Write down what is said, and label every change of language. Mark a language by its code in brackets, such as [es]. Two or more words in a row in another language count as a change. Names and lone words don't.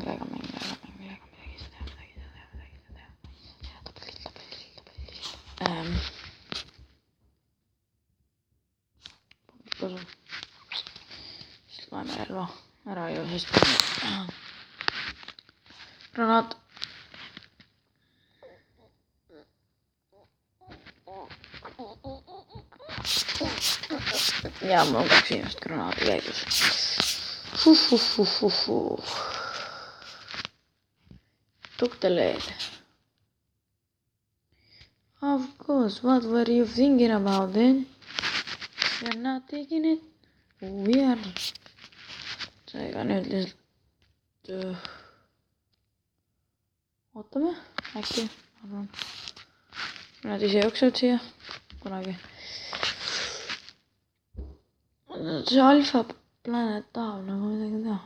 [et] Siis loeme relva ära ju, sest granaat. Ja mul on 2 inimest granaadi käigus. [en] Took the lead. Of course, what were you thinking about then? You're not taking it? Weird. [et] Seega nüüd lihtsalt... Ootame, äkki, arvan. Nad ise jooksevad siia kunagi. See Alpha Planet tahab nagu midagi teha.